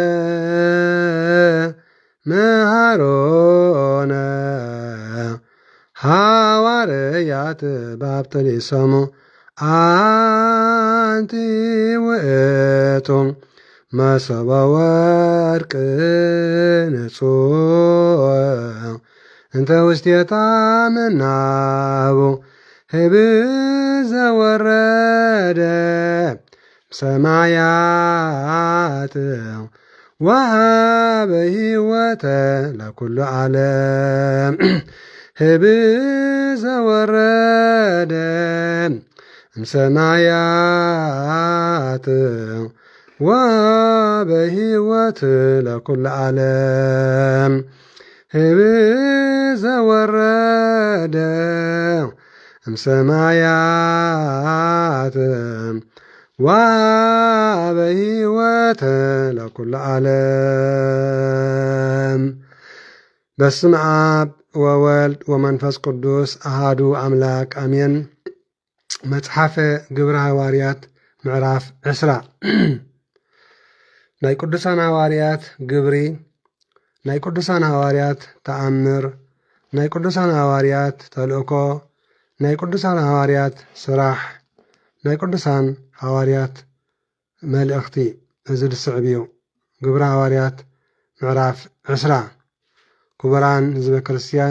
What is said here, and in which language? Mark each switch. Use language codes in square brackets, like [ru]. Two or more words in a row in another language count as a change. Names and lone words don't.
[gez] መሃሮነ ሐዋርያት ባብጠሊሶሙ አንቲ ውእቱ መሶበ ወርቅ ንጹሕ እንተ ውስቴታ ምናቡ ህብ ዘወረደ ሰማያት ወሃበ ሕይወተ ለኩሉ ዓለም ህብ ዘወረደ ሰማያት ወሃበ ሕይወት ለኩሉ ዓለም ህብ ዘወረደ ሰማያት ወሃበ ሕይወት ለኩሉ ዓለም። በስመ አብ ወወልድ ወመንፈስ ቅዱስ አሃዱ አምላክ አሜን። መጽሐፈ ግብረ ሐዋርያት ምዕራፍ 10 [ti] ናይ ቅዱሳን ሐዋርያት ግብሪ፣ ናይ ቅዱሳን ሐዋርያት ተአምር፣ ናይ ቅዱሳን ሐዋርያት ተልእኮ፣ ናይ ቅዱሳን ሐዋርያት ስራሕ፣ ናይ ቅዱሳን ሐዋርያት መልእኽቲ እዚ ዝስዕብ እዩ። ግብረ ሐዋርያት ምዕራፍ 10 ክቡራን ህዝበ ክርስቲያን